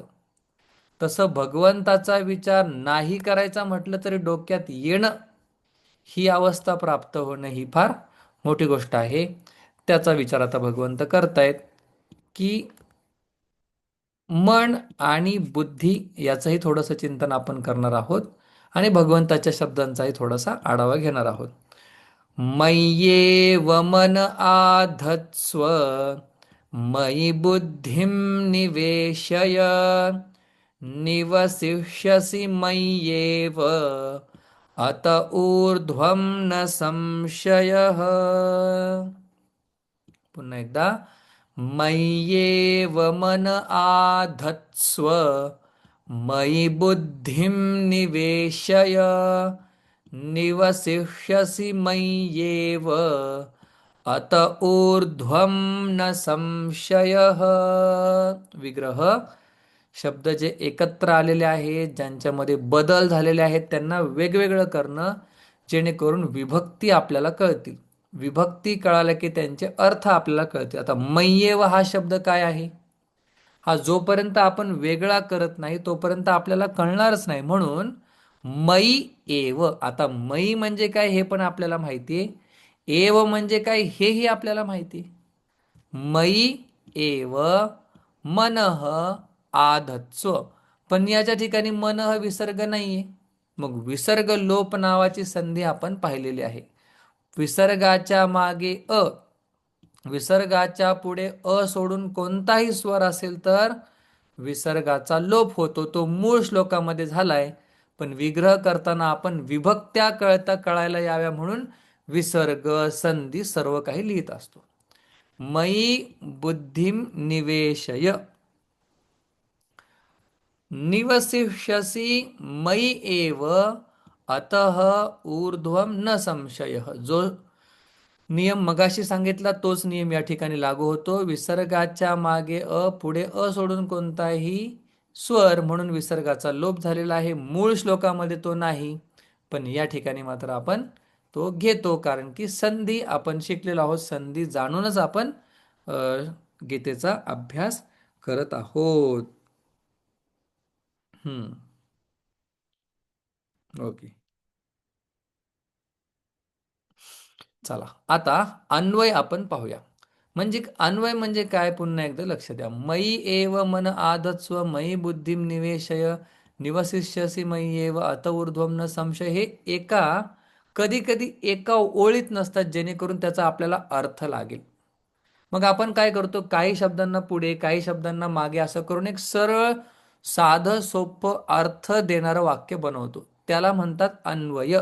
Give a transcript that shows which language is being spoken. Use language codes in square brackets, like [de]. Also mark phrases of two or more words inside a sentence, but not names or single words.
[mr] तसं भगवंताचा विचार नाही करायचा म्हटलं तरी डोक्यात येणं, ही अवस्था प्राप्त होणं ही फार मोठी गोष्ट आहे. त्याचा विचार आता भगवंत करतायत की मन आणि बुद्धी याचंही थोडंसं चिंतन आपण करणार आहोत आणि भगवंताच्या शब्दांचाही थोडासा आढावा घेणार आहोत. [sa] मय्येव मन आधत्स्व मयि बुद्धिं निवेशय निवसिष्यसि मय्येव अत ऊर्ध्वं न संशयः. पुन्हा एकदा, मय्येव मन आधत्स्व मयि बुद्धिं निवेशय निवसिष्यसि मय्येव अत ऊर्ध्वं न संशयः. [mr] विग्रह शब्द जे एकत्र आलेले आहेत, ज्यांच्यामध्ये बदल झालेले आहेत त्यांना वेगवेगळं करणं, जेणेकरून विभक्ती आपल्याला कळतील. विभक्ती कळाल्या की त्यांचे अर्थ आपल्याला कळतील. आता मय्येव हा शब्द काय आहे? हा जोपर्यंत आपण वेगळा करत नाही तोपर्यंत आपल्याला कळणारच नाही. म्हणून [sa] मयी एव. [mr] आता मयी म्हणजे काय हे पण आपल्याला माहिती आहे, एव म्हणजे काय हेही आपल्याला माहिती आहे. [sa] मयी एव मनः आधत्स्व. [mr] पण याच्या ठिकाणी मनः विसर्ग नाहीये. मग विसर्ग लोप नावाची संधी आपण पाहिलेली आहे. विसर्गाच्या मागे अ विसर्गाच्या पुढे अ सोडून कोणताही स्वर असेल तर विसर्गाचा लोप होतो. तो मूळ श्लोकामध्ये झालाय. पण विग्रह करताना आपण विभक्त्या कळायला याव्या म्हणून विसर्ग, संधी सर्व काही लिहित असतो. [sa] मयी बुद्धिम निवेशय निवसिष्यसि मयि एव अतः ऊर्ध्वं न संशयः. [mr] जो नियम मगाशी सांगितला तोच नियम या ठिकाणी लागू होतो. विसर्गाच्या मागे अ, पुढे अ सोडून कोणताही स्वर म्हणून विसर्गाचा लोप झालेला आहे. मूळ श्लोकामध्ये तो नाही, पण या ठिकाणी मात्र आपण तो घेतो, कारण की संधी आपण शिकलेलो आहोत. संधी जाणूनच आपण अ, गीतेचा अभ्यास करत आहोत. हम्म. ओके. चला आता अन्वय आपण पाहूया. म्हणजे अन्वय म्हणजे काय, पुन्हा एकदा लक्ष द्या. [sa] मयी एव मन आधत्स्व मयी बुद्धिम निवेशय निवसिष्यसि मयी एव अत ऊर्ध्वं न संशय, [mr] हे कधी कधी एका ओळीत नसतात, जेणेकरून त्याचा आपल्याला अर्थ लागेल. मग आपण काय करतो, काही शब्दांना पुढे काही शब्दांना मागे असं करून एक सरळ साधं सोपं अर्थ देणारं वाक्य बनवतो. त्याला म्हणतात अन्वय.